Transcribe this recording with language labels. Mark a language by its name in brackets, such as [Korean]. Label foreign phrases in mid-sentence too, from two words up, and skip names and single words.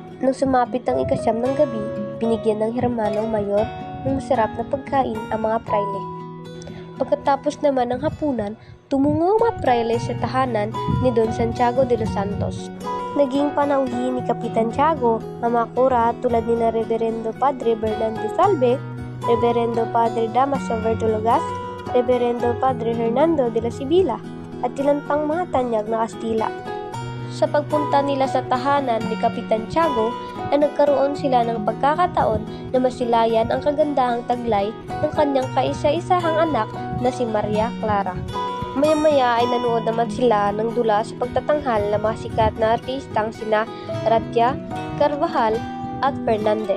[Filipino] Nung sumapit ang 9 ng gabi, binigyan ng Hermanong Mayor ng masarap na pagkain ang mga prayle. Pagkatapos naman ng hapunan, tumungo ang mga prayle sa tahanan ni Don Santiago de los Santos. Naging panauhin ni Kapitan Tiago ang mga kura tulad ni na Reverendo Padre Bernardo Salve, Reverendo Padre Damaso Vertologas, Reverendo Padre Hernando de la Sibila at ilan pang mga tanyag na Kastila. Sa pagpunta nila sa tahanan ni Kapitan Tiago ay nagkaroon sila ng pagkakataon na masilayan ang kagandahang taglay ng kanyang kaisa-isahang anak na si Maria Clara. Maya-maya ay nanood naman sila ng dula sa pagtatanghal ng mga sikat na artistang sina Ratia, Carvajal at Fernandez.